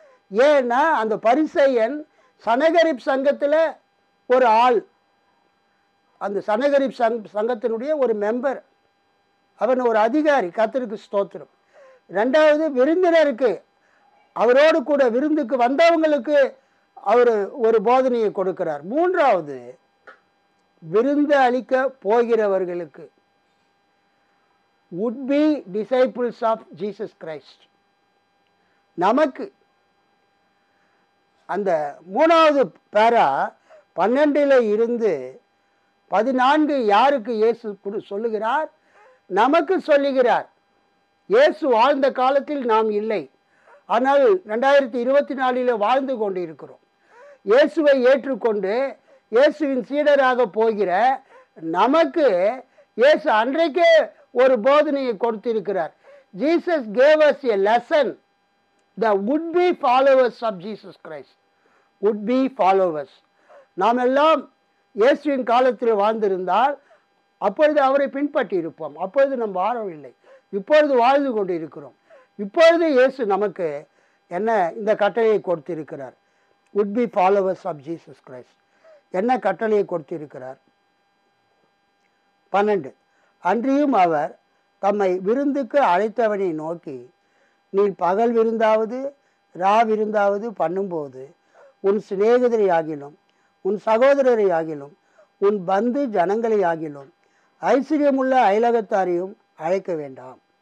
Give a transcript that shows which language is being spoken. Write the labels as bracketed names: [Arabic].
[Tamil] ஏன்னா அந்த பரிசேயன் சனகரிப் சங்கத்தில் ஒரு ஆள், அந்த சனகரிப் சங்கத்தினுடைய ஒரு மெம்பர், அவன் ஒரு அதிகாரி. கர்த்தருக்கு ஸ்தோத்திரம். 2வது விருந்தினருக்கு, அவரோடு கூட விருந்துக்கு வந்தவங்களுக்கு அவர் ஒரு போதனையை கொடுக்கிறார். 3வது விருந்து அளிக்க போகிறவர்களுக்கு, [English] would be disciples of Jesus Christ, [Tamil] நமக்கு. அந்த 3வது பேரா 12 இருந்து 14 யாருக்கு இயேசு சொல்லுகிறார்? நமக்கு சொல்லுகிறார். இயேசு வாழ்ந்த காலத்தில் நாம் இல்லை, ஆனால் 2024 வாழ்ந்து கொண்டு இருக்கிறோம். இயேசுவை ஏற்றுக்கொண்டு இயேசுவின் சீடராக போகிற நமக்கு இயேசு அன்றைக்கே ஒரு போதனையை கொடுத்திருக்கிறார். [English] Jesus gave us a lesson. The would be followers of Jesus Christ, would be followers. [Tamil] நாம் எல்லாம் இயேசுவின் காலத்தில் வாழ்ந்திருந்தால் அப்பொழுது அவரை பின்பற்றி இருப்போம். அப்பொழுது நாம் வாழவில்லை, இப்பொழுது வாழ்ந்து கொண்டு இருக்கிறோம். இப்பொழுது இயேசு நமக்கு என்ன இந்த கட்டளையை கொடுத்திருக்கிறார்? [English] would be followers of Jesus Christ. [Tamil] என்ன கட்டளையை கொடுத்திருக்கிறார்? 12. அன்றியும் அவர் தம்மை விருந்துக்கு அழைத்தவனை நோக்கி, நீ பகல் விருந்தாவது ரா விருந்தாவது பண்ணும்போது உன் சிநேகிதரை ஆகிலும் உன் சகோதரரை ஆகிலும் உன் பந்து ஜனங்களை ஆகிலும் ஐஸ்வர்யமுள்ள அயலகத்தாரையும் அழைக்க வேண்டாம்.